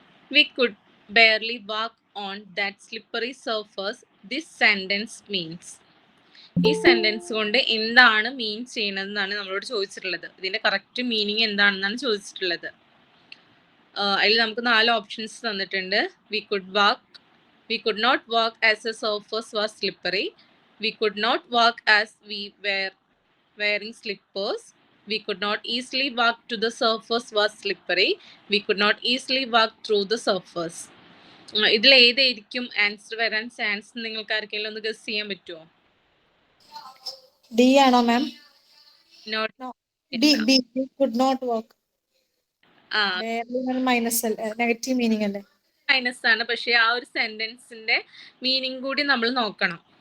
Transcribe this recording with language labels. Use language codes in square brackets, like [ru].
[en] We could barely walk on that slippery surface. This sentence means. [ml] ഈ sentence കൊണ്ട് എന്താണ് മീൻ ചെയ്യണതെന്നാണ് നമ്മളോട് ചോദിച്ചിട്ടുള്ളത്. ഇതിന്റെ കറക്റ്റ് മീനിങ് എന്താണെന്നാണ് ചോദിച്ചിട്ടുള്ളത്. അതിൽ നമുക്ക് 4 ഓപ്ഷൻസ് തന്നിട്ടുണ്ട്. [en] We could not walk as a surface was slippery. We could not walk as we wearing slippers. We could not easily walk to the surface was slippery. We could not easily walk through the surface. [ml] ഇതിൽ ഏതായിരിക്കും answer വരാൻ chance? നിങ്ങൾക്ക് ആർക്കെങ്കിലും ഒന്ന് guess ചെയ്യാൻ പറ്റുമോ? D ആണോ മാം? [en] Not B could not walk. [ml] Minus negative meaning അല്ലേ? മൈനസ് ആണ്, പക്ഷെ ആ ഒരു സെന്റൻസിന്റെ മീനിങ് കൂടി നമ്മൾ നോക്കണം.